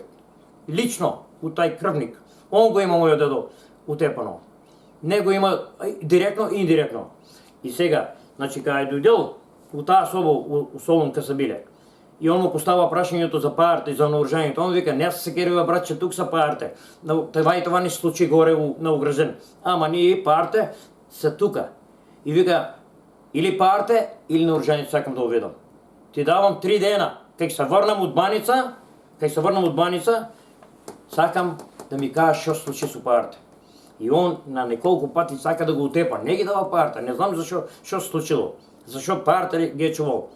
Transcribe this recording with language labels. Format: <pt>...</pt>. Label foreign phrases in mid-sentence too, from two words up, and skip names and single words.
<mk>Лично, у тај крвник. Он го има мојот дедо утепано. Не го има директно и индиректно. И сега, значи, кога е дојдел у таа соба у Солун кај се биле, и он му постава прашањето за парите и за наоружањето, он вика, не се керува братче,</mk> <bg>тук са парите. Това не се случи горе на Угржен.</bg> <mk>Ама ние парите са тука. И вика, или парите, или наоружањето сакам да уведам. Ти давам 3 дена, кај се врнам од Баница, сакам да ми кажеш што се случи со парите. И он на неколку пати сака да го утепа, не ги дава парите, не знам зашо што се случило. Зашо парите ги е чувал.</mk>